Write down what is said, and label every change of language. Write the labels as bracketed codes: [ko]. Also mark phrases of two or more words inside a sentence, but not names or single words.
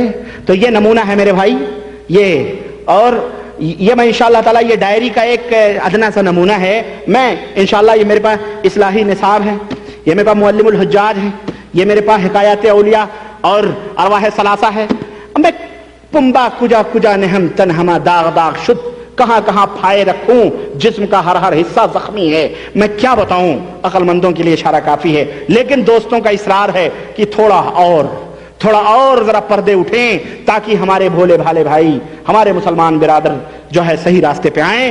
[ur] تو یہ نمونہ ہے میرے بھائی، یہ اور یہ میں [ar] انشاءاللہ تعالیٰ [ur] یہ ڈائری کا ایک ادنا سا نمونہ ہے۔ میں انشاءاللہ یہ میرے پاس اصلاحی نصاب ہے، یہ میرے پاس معلم الحجاج ہے، یہ میرے پاس حکایات اولیاء اور ارواح ثلاثہ ہے۔ [fa] میں پمبا کجا کجا نہم تنہما داغ داغ شد، [ur] کہاں کہاں پھائے رکھوں جسم کا ہر ہر حصہ زخمی ہے۔ میں کیا بتاؤں، عقل مندوں کے لیے اشارہ کافی ہے، لیکن دوستوں کا اصرار ہے کہ تھوڑا اور ذرا پردے اٹھیں تاکہ ہمارے بھولے بھالے بھائی، ہمارے مسلمان برادر جو ہے صحیح راستے پہ آئیں۔